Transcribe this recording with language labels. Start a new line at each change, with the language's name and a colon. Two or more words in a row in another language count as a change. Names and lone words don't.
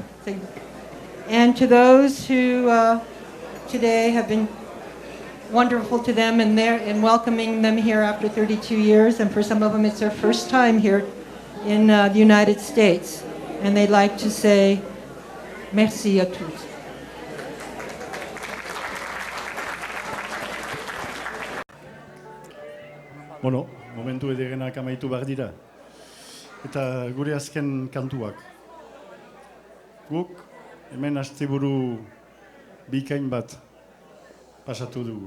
English: And to those who today have been wonderful to them in welcoming them here after 32 years, and for some of them it's their first time here in the United States. And they'd like to say,
French: merci à tous.
Basque: Bueno, momentu ederenak amaitu behar dira. Eta gure azken kantuak. Guk hemen asteburu bikain bat pasatu dugu.